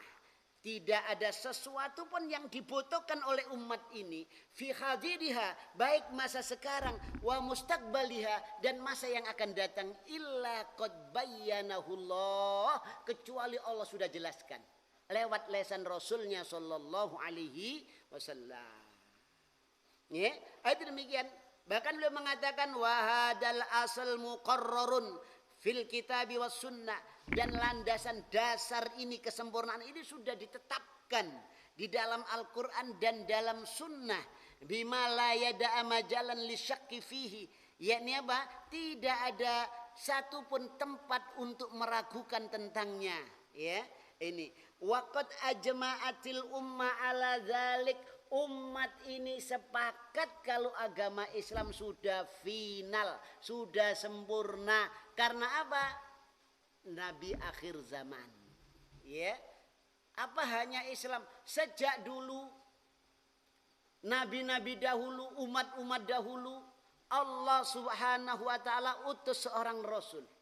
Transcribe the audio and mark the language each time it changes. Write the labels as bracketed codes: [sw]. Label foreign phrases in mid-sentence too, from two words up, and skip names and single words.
[id] Tidak ada sesuatu pun yang dibutuhkan oleh umat ini [ar] في حاضرها, [id] baik masa sekarang [ar] ومستقبلها, [id] dan masa yang akan datang, [ar] إلا قد بينه الله, [id] kecuali Allah sudah jelaskan lewat lisan Rasulnya [ar] صلى الله عليه وسلم. [id] Ya, itu demikian. Bahkan beliau mengatakan [ar] وهذا الأصل مقرر في الكتاب والسنة, [id] dan landasan dasar ini, kesempurnaan ini sudah ditetapkan di dalam Al-Quran dan dalam sunnah. [ar] بما لا يدع مجالا للشك فيه, [id] yakni apa? Tidak ada satupun tempat untuk meragukan tentangnya. Ya, ini [ar] وقد أجمعت الأمة على ذلك, [id] umat ini sepakat kalau agama Islam sudah final, sudah sempurna. Karena apa? Nabi akhir zaman. Ya. Apa hanya Islam? Sejak dulu nabi-nabi dahulu, umat-umat dahulu, Allah [ar] سبحانه وتعالى [id] utus seorang rasul.